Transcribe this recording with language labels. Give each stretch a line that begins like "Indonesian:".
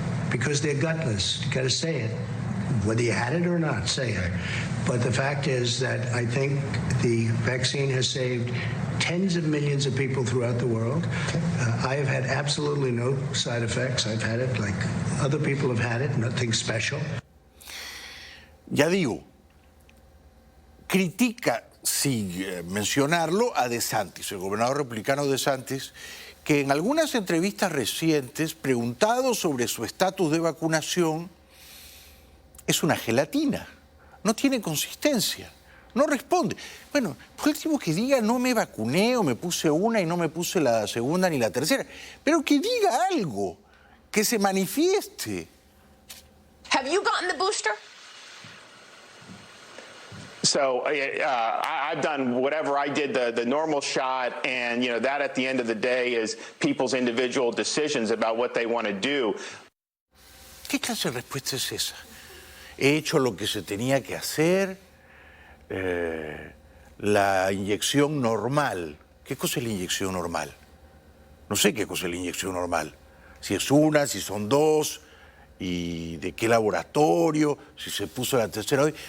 English: Because they're gutless. You got to say it. Whether you had it or not, say it. But the fact is that I think the vaccine has saved tens of millions of people throughout the world. I have had absolutely no side effects. I've had it like other people have had it, nothing special.
Spanish: Ya digo, critica, sin mencionarlo, a DeSantis, el gobernador republicano DeSantis, que en algunas entrevistas recientes, preguntado sobre su estatus de vacunación, es una gelatina, no tiene consistencia, no responde. Bueno, por último que diga no me vacuné o me puse una y no me puse la segunda ni la tercera, pero que diga algo, que se manifieste.
English: Have you gotten the booster? So I've done whatever I did, the normal shot, and that at the end of the day is people's individual decisions about what they want to do.
Spanish: ¿Qué clase de respuesta es esa? He hecho lo que se tenía que hacer, la inyección normal. ¿Qué cosa es la inyección normal? No sé qué cosa es la inyección normal. Si es una, si son dos, y de qué laboratorio, si se puso la tercera.